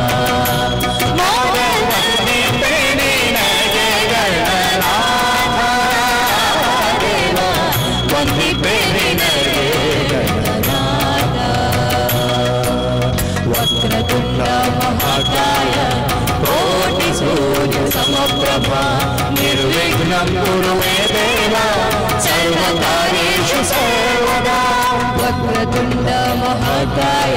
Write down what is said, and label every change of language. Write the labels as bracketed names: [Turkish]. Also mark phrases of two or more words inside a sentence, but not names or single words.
[Kannada] ವಂದಿಪೆ ನಿನಗೆ ಗಣನಾಥ ದೇವ ವಂದಿಪೆ ನಿನಗೆ ಗಣನಾಥ [Sanskrit] ವಕ್ರತುಂಡ ಮಹಾಕಾಯ ಕೋಟಿ ಸೂರ್ಯ ಸಮಪ್ರಭಾ ನಿರ್ವಿಘ್ನಂ ಕುರು ಮೇ ದೇವ ಸರ್ವಕಾರ್ಯೇಷು ಸರ್ವದಾ ವಕ್ರತುಂಡ ಮಹಾಕಾಯ